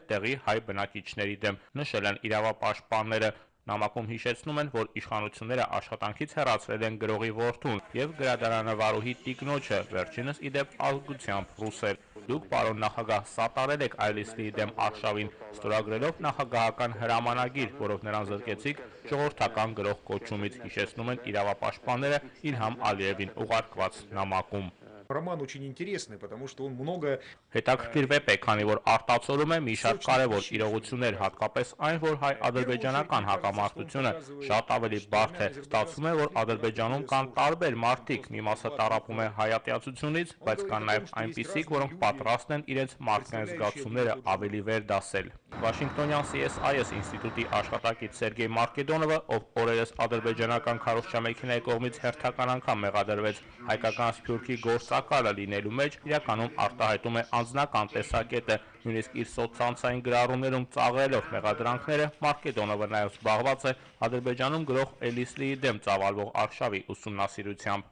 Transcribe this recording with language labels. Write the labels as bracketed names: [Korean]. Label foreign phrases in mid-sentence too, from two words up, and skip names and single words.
[Armenian] տեղի հայ բնակիչների դեմ, նշել են իրավապաշտպանները։ Նամակում հիշեցնում են, որ իշխանությունները աշխատանքից հեռացրել են գրողի որդուն եւ գրադարանավարուհի տիկնոջը, վերջինս իդեպ ազգությամբ ռուսեր։ Դուք, պարոն նախագահ, սատարել եք Այլիսլիի դեմ արշավին, ստորագրելով նախագահական հրամանագիր, որով նրան զրկեցիք ժողովրդական գրող կոչումից, հիշեցնում են իրավապաշտպանները Իլհամ Ալիևին ուղարկված նամակում։ [Russian] Роман очень интересный, потому что он много [Armenian] Հետաքրքիր վեպ է, քանի որ արտացոլում է մի շարք կարևոր իրողություններ, հատկապես այն, որ հայ-ադրբեջանական հակամարտությունը շատ ավելի բարդ է։ Ստացվում է, որ Ադրբեջանում կան տարբեր մարդիկ, մի մասը տառապում է հայատյացությունից, բայց կան նաև այնպիսիք, որոնք պատրաստ են իրենց մարդկային զգացումները ավելի վերդասել։ Վաշինգտոնյան CSIS ինստիտուտի աշխատակից Սերգեյ Մարկեդոնովը, ով օրերս ադրբեջանական քարոզչամեքենայի կողմից հերթական անգամ մեղադրվեց հայկական Սփյուռքի գործակալը լինելու մեջ, իրականում արտահայտում է անձնական տեսակետը, նույնիսկ իր սոցցանցային գրառումներում ծաղրելով մեղադրանքները, Մարկեդոնովը նաև զբաղված է Ադրբեջանում գրող Էլիսլիի դեմ ծավալվող արշավի ուսումնասիրությամբ։